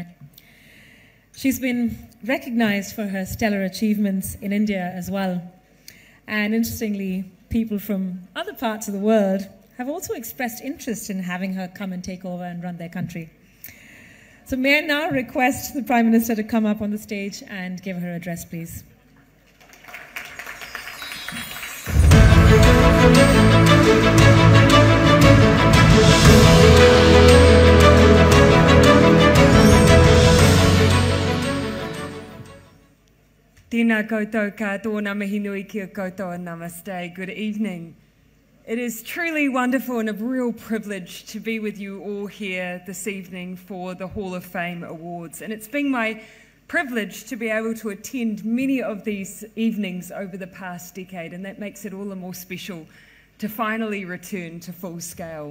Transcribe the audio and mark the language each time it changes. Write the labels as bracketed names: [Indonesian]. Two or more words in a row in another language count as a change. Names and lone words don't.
[English] She's been recognised for her stellar achievements in India as well. And interestingly, people from other parts of the world have also expressed interest in having her come and take over and run their country. So may I now request the Prime Minister to come up on the stage and give her address, please. [Māori] Tēnā koutou katoa, ngā mihi nui kia koutou and namaste. [English] Good evening. It is truly wonderful and a real privilege to be with you all here this evening for the Hall of Fame Awards. And it's been my privilege to be able to attend many of these evenings over the past decade, and that makes it all the more special to finally return to full scale.